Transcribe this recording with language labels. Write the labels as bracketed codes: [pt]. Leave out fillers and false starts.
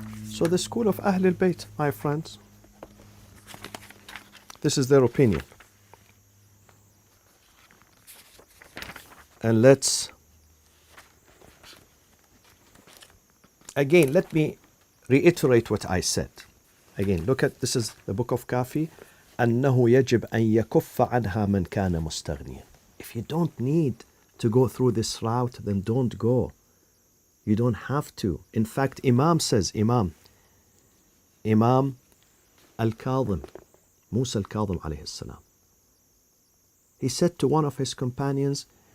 [en] So the school of Ahlulbayt, my friends, this is their opinion. And let's, again, let me reiterate what I said. Again, look at, this is the book of Kafi. [ar] أنه يجب أن يكف عنها من كان مستغنيا. [en] If you don't need to go through this route, then don't go. You don't have to. In fact, Imam says, Imam Al-Qazwini, Musa Al-Qazwini alayhi salam. He said to one of his companions,